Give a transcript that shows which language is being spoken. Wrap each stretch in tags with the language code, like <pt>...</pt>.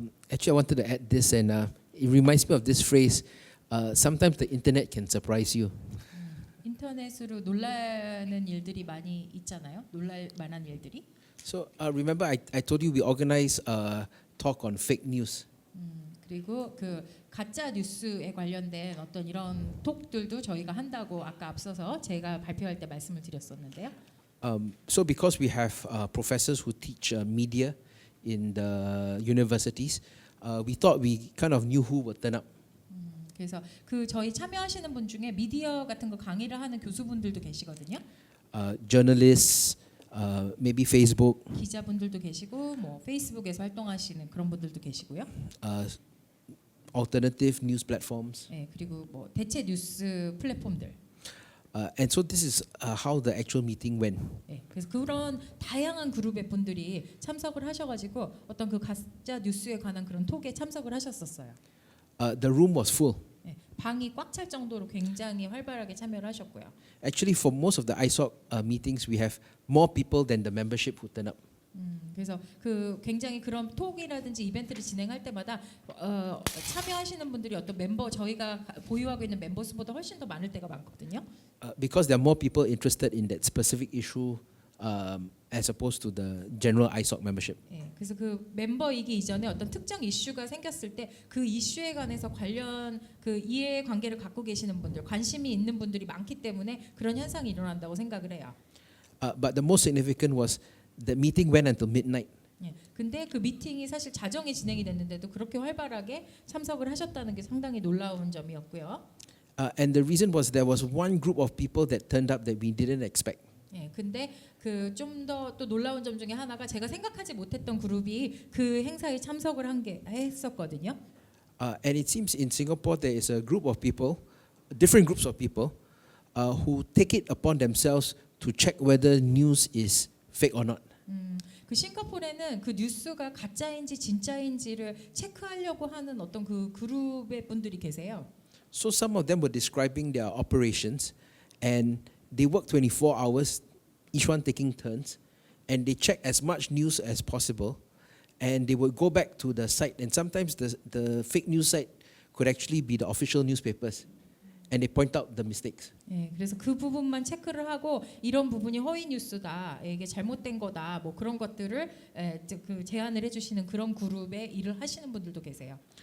<en>Actually, I wanted to add this, and it reminds me of this phrase. Sometimes the internet can surprise you.</en> <ko>인터넷으로 놀라는 일들이 많이 있잖아요. 놀랄 만한 일들이.</ko> <en>So remember, I told you we organize a talk on fake news.</en> <ko>그리고 그 가짜 뉴스에 관련된 어떤 이런 톡들도 저희가 한다고 아까 앞서서 제가 발표할 때 말씀을 드렸었는데요.</ko> <en>So because we have professors who teach media in the universities, we thought we kind of knew who would turn up.</en> <ko>그래서 그 저희 참여하시는 분 중에 미디어 같은 거 강의를 하는 교수분들도 계시거든요.</ko> <en>Journalists, maybe Facebook,</en> <ko>기자분들도 계시고 뭐 페이스북에서 활동하시는 그런 분들도 계시고요.</ko> <en>alternative news platforms.</en> <ko>네, 그리고 뭐 대체 뉴스 플랫폼들.</ko> <en>And so this is how the actual meeting went.</en> <ko>네, 그래서 그런 다양한 그룹의 분들이 참석을 하셔가지고 어떤 그 가짜 뉴스에 관한 그런 톡에 참석을 하셨었어요.</ko> <en>The room was full.</en> <ko>네, 방이 꽉 찰 정도로 굉장히 활발하게 참여를 하셨고요.</ko> <en>Actually, for most of the ISOC meetings, we have more people than the membership who turn up.</en> <ko>그래서 그 굉장히 그런 톡이라든지 이벤트를 진행할 때마다 참여하시는 분들이 어떤 멤버 저희가 보유하고 있는 멤버 수보다 훨씬 더 많을 때가 많거든요.</ko> <en>Because there are more people interested in that specific issue as opposed to the general ISOC membership.</en> <ko>예, 그래서 그 멤버이기 이전에 어떤 특정 이슈가 생겼을 때 그 이슈에 관해서 관련 그 이해 관계를 갖고 계시는 분들, 관심이 있는 분들이 많기 때문에 그런 현상이 일어난다고 생각을 해요.</ko> <en>But the most significant was the meeting went until midnight.</en> <ko>예, 근데 그 미팅이 사실 자정에 진행이 됐는데도 그렇게 활발하게 참석을 하셨다는 게 상당히 놀라운 점이었고요.</ko> <en>And the reason was there was one group of people that turned up that we didn't expect.</en> <ko>예, 근데 그 좀 더 또 놀라운 점 중에 하나가 제가 생각하지 못했던 그룹이 그 행사에 참석을 했었거든요.</ko> <en>And it seems in Singapore there is a group of people, different groups of people, who take it upon themselves to check whether news is fake or not.</en> <ko>그 싱가포르에는 그 뉴스가 가짜인지 진짜인지를 체크하려고 하는 어떤 그 그룹의 분들이 계세요.</ko> <en>So some of them were describing their operations, and they work 24 hours, each one taking turns, and they check as much news as possible, and they would go back to the site, and sometimes the fake news site could actually be the official newspapers, and they point out the mistakes.</en> <ko>예, 그래서 그 부분만 체크를 하고 이런 부분이 허위 뉴스다, 이게 잘못된 거다, 뭐 그런 것들을 그 제안을 해주시는 그런 그룹에 일을 하시는 분들도 계세요.</ko>